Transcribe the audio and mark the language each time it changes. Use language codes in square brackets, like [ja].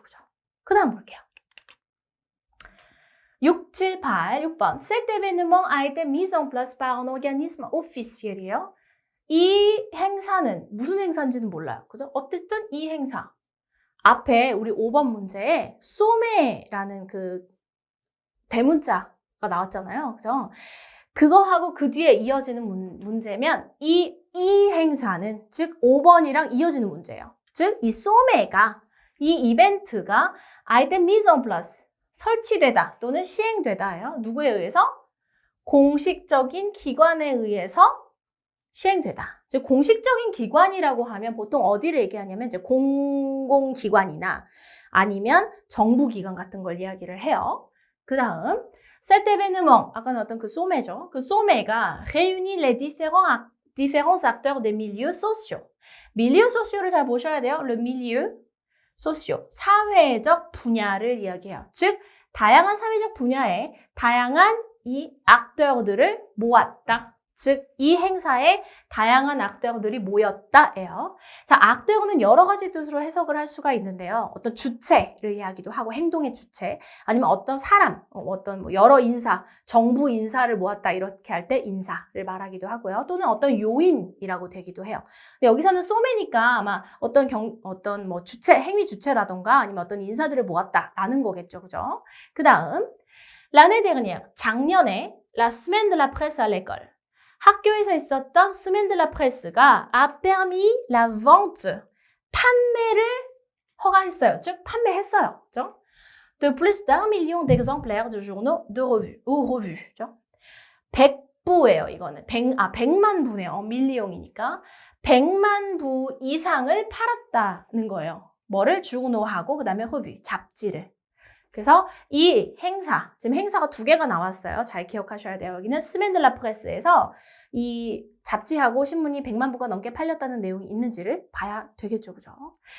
[ko] 그죠? 그 다음 볼게요. 6, 7, 8, 6번. [fr] Cet événement a été mis en place par un organisme officiel이에요. [ko] 이 행사는 무슨 행사인지는 몰라요. 그죠? 어쨌든 이 행사. 앞에 우리 5번 문제에 소매라는 그 대문자가 나왔잖아요. 그죠? 그거하고 그 뒤에 이어지는 문제면 이 행사는 즉 5번이랑 이어지는 문제예요. 즉 이 소매가 이 이벤트가 [fr] a été mis en place [ko] 설치되다 또는 시행되다예요. 누구에 의해서? 공식적인 기관에 의해서 시행되다. 즉 공식적인 기관이라고 하면 보통 어디를 얘기하냐면 이제 공공기관이나 아니면 정부기관 같은 걸 이야기를 해요. 그 다음 [fr] cet événement, [ko] 아까 나왔던 그 소매죠. 그 소매가 [fr] réunit les différents acteurs des milieux sociaux. [ko] milieux sociaux를 잘 보셔야 돼요. le milieu 소시오, 사회적 분야를 이야기해요. 즉, 다양한 사회적 분야에 다양한 이 악터들을 모았다. 즉, 이 행사에 다양한 악tö들이 모였다예요. 자, 악tö는 여러 가지 뜻으로 해석을 할 수가 있는데요. 어떤 주체를 이야기도 하고 행동의 주체, 아니면 어떤 사람, 어떤 여러 인사, 정부 인사를 모았다 이렇게 할 때 인사를 말하기도 하고요. 또는 어떤 요인이라고 되기도 해요. 근데 여기서는 소매니까 아마 어떤 주체, 행위 주체라던가 아니면 어떤 인사들을 모았다라는 거겠죠, 그죠? 그 다음, [fr] l'année dernière, [ko] 작년에 [fr] la semaine de la presse à l'école. [ko] 학교에서 있었던 semaine de la presse가 [fr] a permis la vente, [ko] 판매를 허가했어요. 즉, 판매했어요. 그죠? [fr] De plus d'un million d'exemplaires de journaux de revues, ou revues. [ko] 그죠? 100부예요, 이거는. 100만 부네요. 밀리옹이니까. 100만 부 이상을 팔았다는 거예요. 뭐를? 주노하고, 그 다음에 revu, 잡지를. 그래서 이 행사, 지금 행사가 2개가 나왔어요. 잘 기억하셔야 돼요. 여기는 스멘 데 라 프레스에서 이 잡지하고 신문이 100만 부가 넘게 팔렸다는 내용이 있는지를 봐야 되겠죠. 그죠?